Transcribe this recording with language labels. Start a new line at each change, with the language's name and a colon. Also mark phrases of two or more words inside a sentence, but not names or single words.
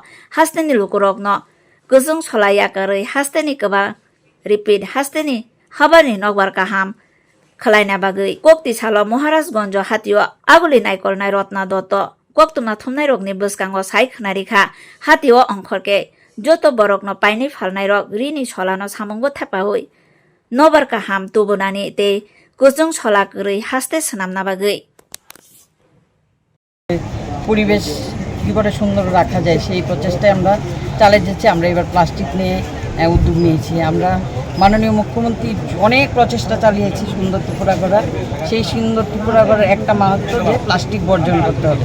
Kok Borok: hasteni lukurokno kusung chola yakarui hasteni kwbang repeat hasteni habani nokbar kaham khlaina bagui kokti salo Maharajganj hatio aguli naikol nai Rotna Dotto koktuma thumnai rokni bwskango sai khnari kha hatio ongkhorke joto borokno painei phalnai rok rini cholano samungo thepahoi nobar kaham tubunani te kusung chola kuri haste swnamna bagui
Bangla: পরিবেশ কী করে সুন্দর রাখা যায় সেই প্রচেষ্টায় আমরা চালিয়ে যাচ্ছি। আমরা এবার প্লাস্টিক নিয়ে উদ্যোগ নিয়েছি। আমরা মাননীয় মুখ্যমন্ত্রী অনেক প্রচেষ্টা চালিয়েছি সুন্দর ত্রিপুরা করার। সেই সুন্দর ত্রিপুরা করার একটা মাহাত্ম্য যে প্লাস্টিক বর্জন করতে হবে।